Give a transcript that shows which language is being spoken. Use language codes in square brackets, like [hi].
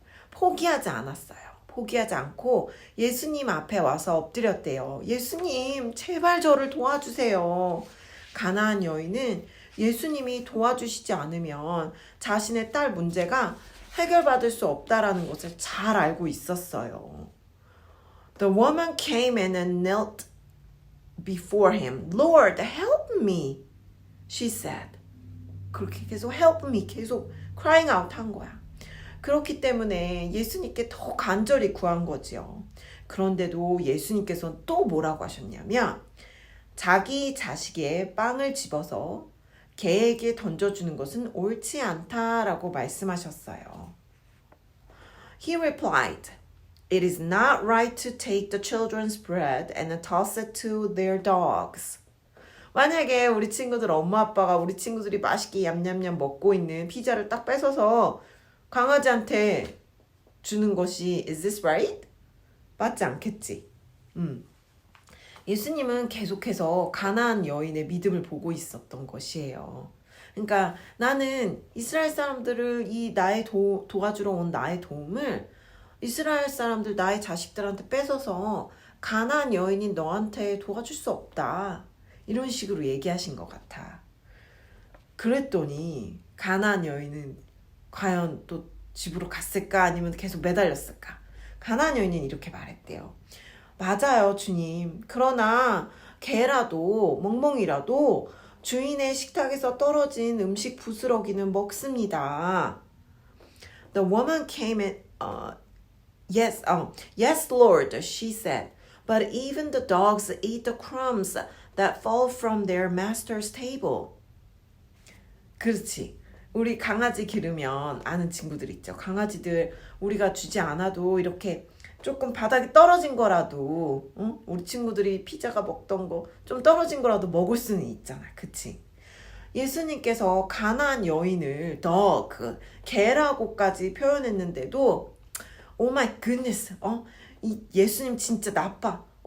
[ko] 포기하지 않았어요. 포기하지 않고 예수님 앞에 와서 엎드렸대요. 예수님, 제발 저를 도와주세요. 가나안 여인은 예수님이 도와주시지 않으면 자신의 딸 문제가 해결받을 수 없다라는 것을 잘 알고 있었어요. [en] The woman came and knelt before him. Lord, help me, she said. [ko] 그렇게 계속 [en] help me, [ko] 계속 [en] crying out [ko] 한 거야. 그렇기 때문에 예수님께 더 간절히 구한 거지요. 그런데도 예수님께서는 또 뭐라고 하셨냐면 자기 자식의 빵을 집어서 개에게 던져주는 것은 옳지 않다라고 말씀하셨어요. [en] He replied, It is not right to take the children's bread and toss it to their dogs. [ko] 만약에 우리 친구들 엄마 아빠가 우리 친구들이 맛있게 얌얌얌 먹고 있는 피자를 딱 뺏어서 강아지한테 주는 것이 [en] is this right? [ko] 맞지 않겠지. 예수님은 계속해서 가나안 여인의 믿음을 보고 있었던 것이에요. 그러니까 나는 이스라엘 사람들을 이 나의 도와주러 온 나의 도움을 이스라엘 사람들 나의 자식들한테 뺏어서 가나안 여인인 너한테 도와줄 수 없다. 이런 식으로 얘기하신 것 같아. 그랬더니 가나안 여인은 과연 또 집으로 갔을까 아니면 계속 매달렸을까? 가나안 여인은 이렇게 말했대요. 맞아요, 주님. 그러나 개라도 멍멍이라도 주인의 식탁에서 떨어진 음식 부스러기는 먹습니다. [en] The woman came and yes, Lord, she said. But even the dogs eat the crumbs that fall from their master's table. [ko] 그렇지. 우리 강아지 기르면 아는 친구들 있죠. 강아지들 우리가 주지 않아도 이렇게 조금 바닥에 떨어진 거라도 우리 친구들이 피자가 먹던 거 좀 떨어진 거라도 먹을 수는 있잖아. 그치? 예수님께서 가나안 여인을 그 개라고까지 표현했는데도 [en] 오 마이 굿니스 [ko] 이 예수님 진짜 나빠.